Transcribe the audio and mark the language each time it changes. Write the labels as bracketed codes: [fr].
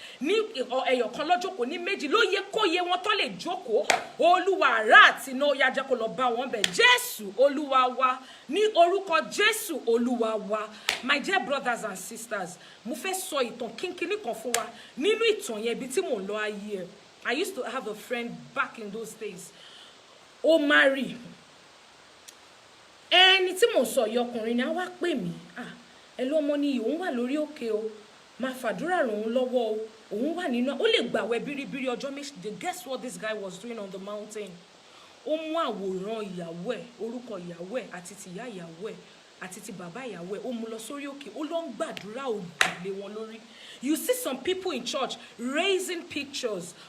[yo] ní ẹyọ kan lọ́jọ́kọ̀ ní méjì ló yẹ kó yẹ wọn tó lè jókòó olúwa àrà àti iná ó yá jẹ́ kó lọ bá wọn bẹ̀ Jésù olúwa wa ní orúkọ Jésù olúwa wa [en] my dear brothers and sisters [yo] mo fẹ́ sọ ìtàn kínkínní kan fún wa nínú ìtàn yẹn ibi tí mò ń lọ ayé ẹ̀ [en] I used to have a friend back in those days. [yo] Ó marry. Ẹni tí mo sọ yìí ọkùnrin ni á wá pè mí. Ẹ lọ ọmọ ni òun wà lórí òkè o. Máa fàdúrà ràn òun lọ́wọ́ o. Òun wà nínú ó lè gbàwẹ̀ bíríbírí ọjọ́ méjì. [en] Guess what this guy was doing on the mountain? [yo] Ó mú àwòrán ìyàwó ẹ̀, orúkọ ìyàwó ẹ̀ àti ti ìyá ìyàwó ẹ̀ àti ti bàbá ìyàwó ẹ̀ ó mú lọ sórí òkè ó lọ ń gbàdúrà òdì lé wọn lórí. [en] You see some people in church raising pictures.